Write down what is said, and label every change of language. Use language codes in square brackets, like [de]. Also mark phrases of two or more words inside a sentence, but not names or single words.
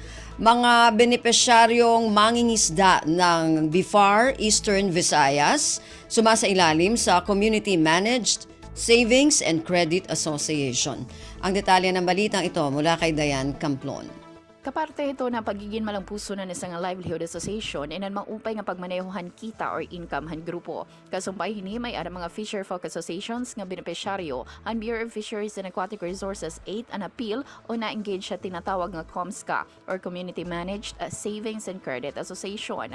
[tl] Mga benepisyaryong mangingisda ng BIFAR Eastern Visayas sumasailalim sa Community Managed Savings and Credit Association. Ang detalye ng balitang ito mula kay Dayan Camplon. [war] Kaparte ito na pagiging malampuso na isang [en] livelihood association [war] inan maupay nga pagmanehohan kita or income han grupo. Kasumpay hini may ara mga [en] fisher folk associations [war] nga benepisyaryo ang Bureau of Fisheries and Aquatic Resources 8 an appeal o na-engage sa tinatawag nga COMSCA or Community Managed Savings and Credit Association.